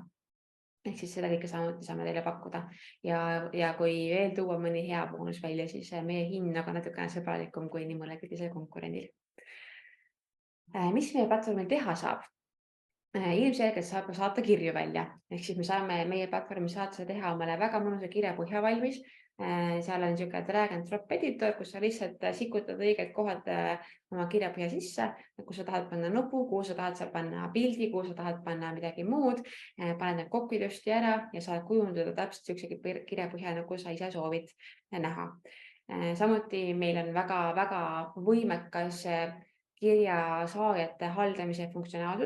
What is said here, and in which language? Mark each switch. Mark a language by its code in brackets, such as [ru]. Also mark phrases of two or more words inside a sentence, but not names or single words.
[et] Ehk siis seda kõike saame teile pakkuda. Ja kui veel tuua mõni hea boonus välja, siis meie hind on natukene sõbralikum kui nii mõnelgi teisel konkurendil. Mis meie platvormil teha saab? Ilmselgelt saab saata kirju välja, ehk siis me saame meie platvormi saata teha omale väga mõnusa kirjapõhja valmis. Seal on niisugune [en] drag and drop editor, [et] kus sa lihtsalt sikutad õiged kohad oma kirjapõhja sisse, kus sa tahad panna nupu, kuhu sa tahad seal panna pildi, kuhu sa tahad panna midagi muud, paned need kokku ilusti ära ja saad kujundada täpselt niisuguse kirjapõhja, nagu sa ise soovid näha. Samuti meil on väga-väga võimekas kirjasaajate haldamise funktsionaalsus.